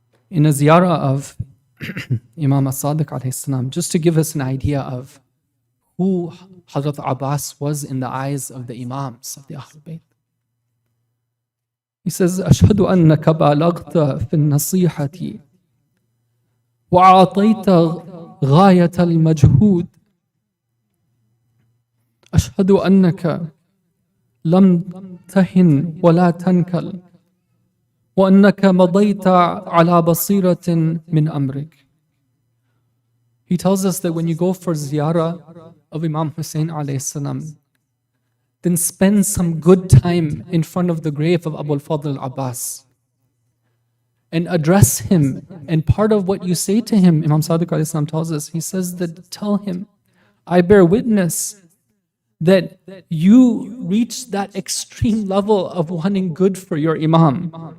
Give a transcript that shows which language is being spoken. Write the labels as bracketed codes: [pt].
[en] In a ziyarah of Imam as-Sadiq alayhi salam, just to give us an idea of who Hazrat Abbas was in the eyes of the Imams of the Ahlul Bayt. [ar] He says, أشهد أنك بالغت في النصيحة وأعطيت غاية المجهود. أشهد أنك لم تهن ولا تنكل وأنك مضيت على بصيرة من أمرك. [en] He tells us that when you go for ziyarah of Imam Hussein alayhi salam, then spend some good time in front of the grave of Abu al-Fadl Abbas and address him. And part of what you say to him, Imam Sadiq alayhi salam tells us, he says that tell him, I bear witness that you reached that extreme level of wanting good for your Imam.